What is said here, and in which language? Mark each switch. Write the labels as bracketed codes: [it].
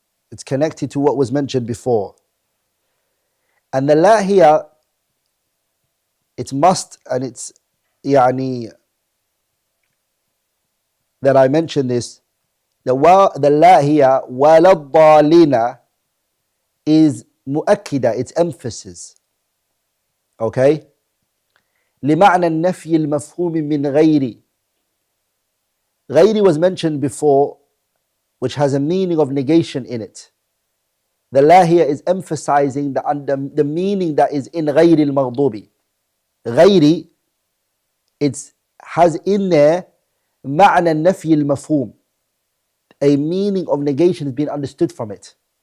[en] It's connected to what was mentioned before. And the la here, it's must, and it's that I mentioned this. The la here [ar] ولا الضالين [en] is مؤكدة, it's emphasis. Okay? [ar] لمعنى النفي المفهوم من غير. [en] غير was mentioned before, which has a meaning of negation in it. The la here is emphasizing the meaning that is in [ar] غير المغضوب. [en] غيري, it has in there [ar] معنى النفي المفهوم, [en] a meaning of negation is being understood from it.